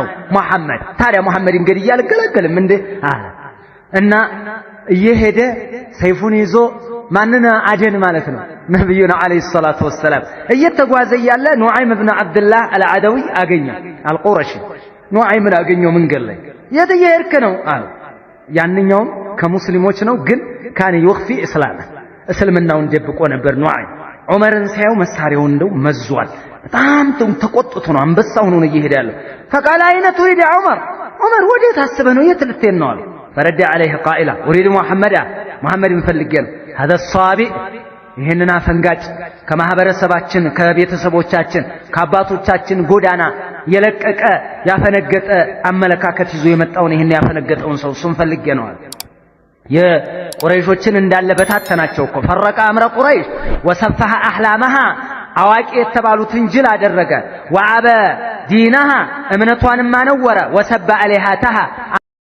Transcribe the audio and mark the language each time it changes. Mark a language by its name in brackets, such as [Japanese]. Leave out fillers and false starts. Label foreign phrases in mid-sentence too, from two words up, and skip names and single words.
[Amharic] መሐመድ። ታዲያ መሐመድ እንግዲህ ያልገለገልም እንዴ አለ እና እየሄደ ሰይፉን ይዞ ማንና አደን ማለት ነው ነብዩና [Arabic] عليه الصلاة والسلام [Amharic] እየተጓዘ ያለ ኑዓይም ኢብኑ አብዱላህ አልዓደዊ አገኘ። አልቁረሺ ኑዓይምን አገኘው መንገድ ላይ የት እየሄድክ ነው አለ። ያንኛውም ከሙስሊሞች ነው ግን [Arabic] كان يخفي [Amharic] እስልምናውን ደብቆ ነበር ኑዓይም። ዑመርን ሲያዩ መሳሪያውን እንደው መዟል። በጣም ተቆጥቶ ነው አንበሳ ሆኖ ነው እየሄደ ያለው። [Arabic] فقال اين تريد يا عمر [Amharic] ወዴት ታስበህ ነው የት ልትሄድ ነው አለ። [Arabic] فرد عليه قائلا اريد محمد [Amharic] ፈልገን هذا الصابئ ይሄንን አፈንጋጭ ከማህበረሰባችን ከቤተሰቦቻችን ከአባቶቻችን ጎዳና የለቀቀ ያፈነገጠ አመለካከት ይዞ የመጣውን ይሄን ያፈነገጠውን ሰው እሱን ፈልጌ ነው አለ። የቁረይሾችን እንዳለ በታተናቸው እኮ [Arabic] فرق أمر قريش وسفه أحلامها [Amharic] አዋቂ የተባሉትን ጅል አደረገ። [Arabic] وعاب دينها [Amharic] እምነቷንም አነወረ። [Arabic] وسب آلهتها